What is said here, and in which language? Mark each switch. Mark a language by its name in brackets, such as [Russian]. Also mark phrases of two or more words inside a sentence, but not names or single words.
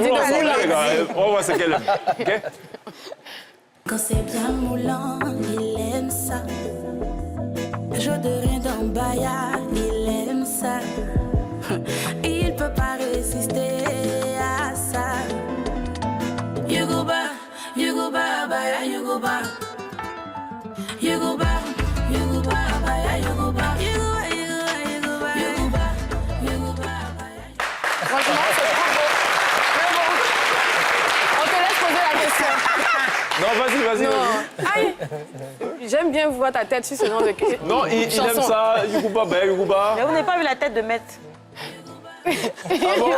[French] Découvrons de ensemble, la les gars. On va voir ce qu'elle aime. OK? Quand c'est bien moulant, il aime ça. Je de rien dans Baya, il aime ça. Il peut pas résister à ça. [English] You go back, Baya, you go back. You go back, Baya, you go back. You go back, you go back, you go back. You go back, Baya. [French] Franchement, c'est trop beau. Mais bon, on te laisse poser la question. Non, vas-y. Aïe. J'aime bien voir ta tête sur ce genre de question. Non, il aime ça. Yuguba, ben, Yuguba. Mais vous n'avez pas vu la tête de Maître. Ah bon?